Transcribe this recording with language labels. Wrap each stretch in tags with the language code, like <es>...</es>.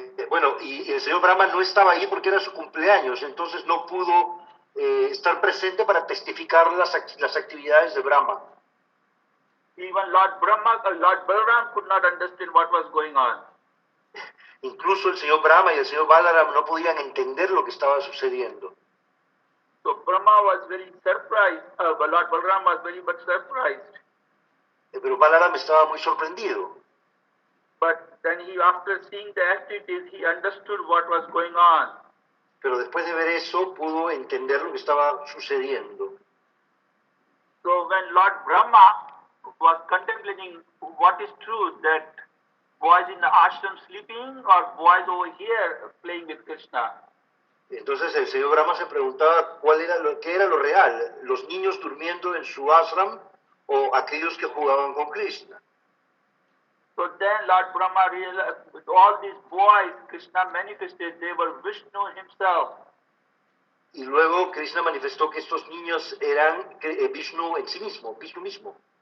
<es>Bueno, y el señor Brahma no estaba ahí porque era su cumpleaños, entonces no pudo estar presente para testificar las actividades de Brahma.</es> <en>Even Lord Balaram could not understand what was going on.</en> <es>Incluso el señor Brahma y el señor Balaram no podían entender lo que estaba sucediendo.</es> <en>So Brahma was very surprised, Lord Balaram was very much surprised.</en> <es>Pero Balaram estaba muy sorprendido.</es> <en>But then after seeing the activities, he understood what was going on.</en> <es>Pero después de ver eso, pudo entender lo que estaba sucediendo.</es> <en>So when Lord Brahma was contemplating what is true, that boys in the ashram sleeping or boys over here playing with Krishna.</en> <es>Entonces el señor Brahma se preguntaba qué era lo real, los niños durmiendo en su ashram o aquellos que jugaban con Krishna.</es> <en>So then Lord Brahma realized all these boys Krishna manifested, they were Vishnu himself.</en> <es>Y luego Krishna manifestó que estos niños eran Vishnu en sí mismo, Vishnu mismo.</es>